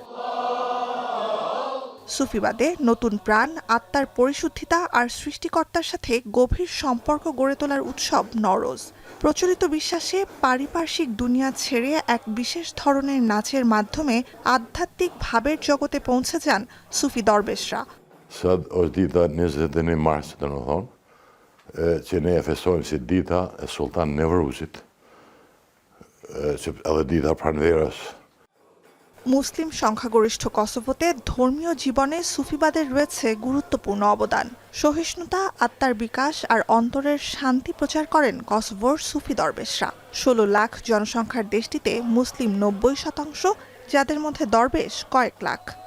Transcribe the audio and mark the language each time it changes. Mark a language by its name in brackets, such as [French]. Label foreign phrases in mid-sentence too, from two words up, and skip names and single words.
[Bangla] সুফিবাদে নতুন প্রাণ, আত্মার পরিশুদ্ধিতা আর সৃষ্টিকর্তার সাথে গভীর সম্পর্ক গড়ে তোলার উৎসব নওরোজ। প্রচলিত বিশ্বাসে পারিপার্শ্বিক দুনিয়া ছেড়ে এক বিশেষ ধরনের নাচের মাধ্যমে আধ্যাত্মিক ভাবের জগতে পৌঁছে যান সুফি দরবেশরা। [Albanian] Sad os dita 21 mars të në thonë, që ne e festojmë si dita e Sultan Nevruzit, që edhe dita pranverës। [Bangla] মুসলিম সংখ্যাগরিষ্ঠ কসোভোতে ধর্মীয় জীবনে সুফিবাদের রয়েছে গুরুত্বপূর্ণ অবদান। সহিষ্ণুতা, আত্মার বিকাশ আর অন্তরের শান্তি প্রচার করেন কসোভোর সুফি দরবেশরা। ১৬ লাখ জনসংখ্যার দেশটিতে মুসলিম ৯০%, যাদের মধ্যে দরবেশ কয়েক লাখ।